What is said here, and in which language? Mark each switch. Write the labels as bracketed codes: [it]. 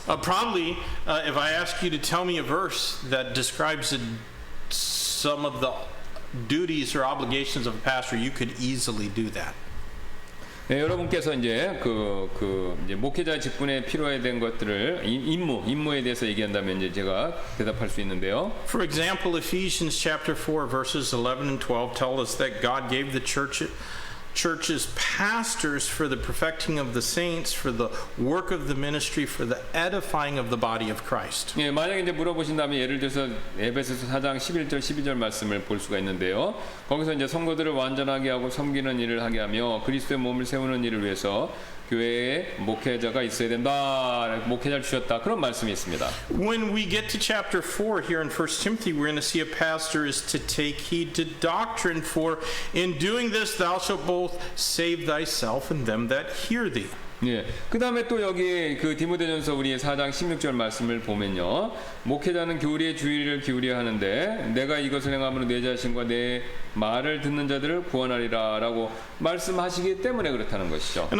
[en] Probably, if I ask you to tell me a verse that describes some of the duties or obligations of a pastor, you could easily do that. [ko] 네, 여러분께서 이제 이제 목회자의 직분에 필요해 된 것들을 임무에 대해서 얘기한다면 이제 제가 대답할 수 있는데요. [en] For example, Ephesians chapter 4 verses 11 and 12 tell us that God gave the churches pastors for the perfecting of the saints, for the work of the ministry, for the edifying of the body of Christ. [ko] 예, 만약에 이제 물어보신다면 예를 들어서 에베소서 4장 11절 12절 말씀을 볼 수가 있는데요. 거기서 이제 성도들을 완전하게 하고 섬기는 일을 하게 하며 그리스도의 몸을 세우는 일을 위해서 교회에 목회자가 있어야 된다. 목회자를 주셨다. 그런 말씀이 있습니다. [en] When we get to chapter 4 here in 1 Timothy, we're going to see a pastor is to take heed to doctrine, for in doing this thou shalt both save thyself and them that hear thee. [ko] 예. 그다음에 또 여기 그 디모데전서 우리 4장 16절 말씀을 보면요. 목회자는 교리의 주의를 기울여야 하는데 내가 이것을 행함으로 내 자신과 내 말을 듣는 자들을 구원하리라라고 말씀하시기 때문에 그렇다는 것이죠.